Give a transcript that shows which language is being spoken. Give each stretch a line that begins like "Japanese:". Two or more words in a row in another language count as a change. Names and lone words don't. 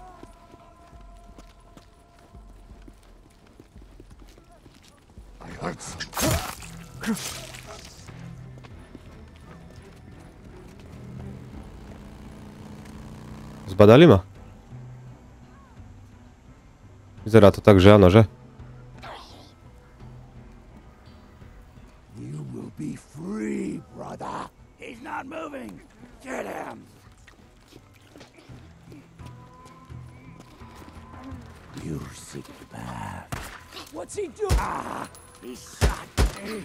Slovak: Zbadali ma? Vyzerá to tak, že áno, že?
English: You will be free, brother. He's not moving. Get him. You seek the path. What's he doing? Ah, he shot me.